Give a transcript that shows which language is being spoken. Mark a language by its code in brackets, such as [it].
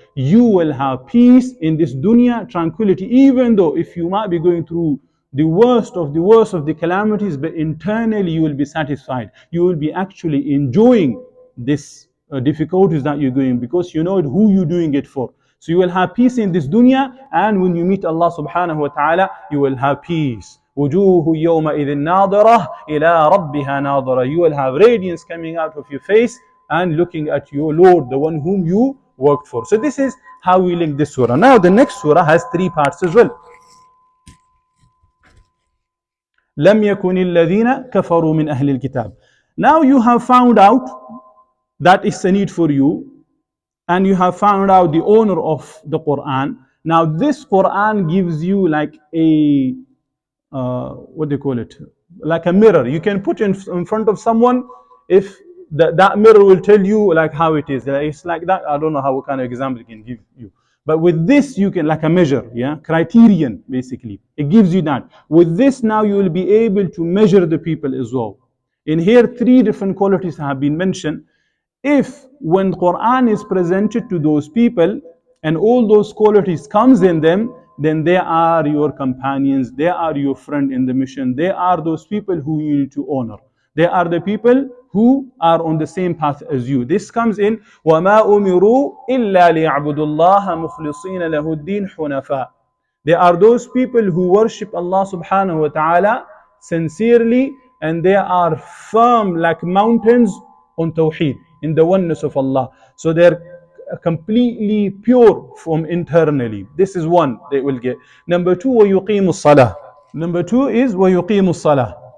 [en] You will have peace in this dunya, tranquility, even though if you might be going through the worst of the calamities, but internally you will be satisfied. You will be actually enjoying this difficulties that you're going, because you know who you're doing it for. So you will have peace in this dunya, and when you meet Allah subhanahu wa ta'ala, you will have peace. [ar] وجوه يومئذ ناظرة إلى ربها ناظرة. [en] You will have radiance coming out of your face and looking at your Lord, the one whom you worked for. So this is how we link this surah. Now the next surah has three parts as well. [ar] لم يكن الذين كفروا من أهل الكتاب. [en] Now you have found out that is a need for you, and you have found out the honor of the Quran. Now this Quran gives you like a what do you call it? Like a mirror. You can put in front of someone, if that mirror will tell you like how it is. It's like that. I don't know what kind of example it can give you. But with this, you can, like a measure, criterion, basically. It gives you that. With this, now you will be able to measure the people as well. In here, three different qualities have been mentioned. If when Quran is presented to those people, and all those qualities comes in them, then they are your companions, they are your friend in the mission, they are those people who you need to honor. They are the people who are on the same path as you. This comes in [ar] وَمَا أُمِرُوا إِلَّا لِيَعْبُدُوا اللَّهَ مُخْلِصِينَ لَهُ الدِّينَ حُنَفَاءَ. [en] They are those people who worship Allah subhanahu wa ta'ala sincerely, and they are firm like mountains on tawheed, in the oneness of Allah. So they're completely pure from internally. This is one they will get. Number two, [ar] وَيُقِيمُ الصَّلَاةِ. [en] Number two is وَيُقِيمُ الصَّلَاةِ.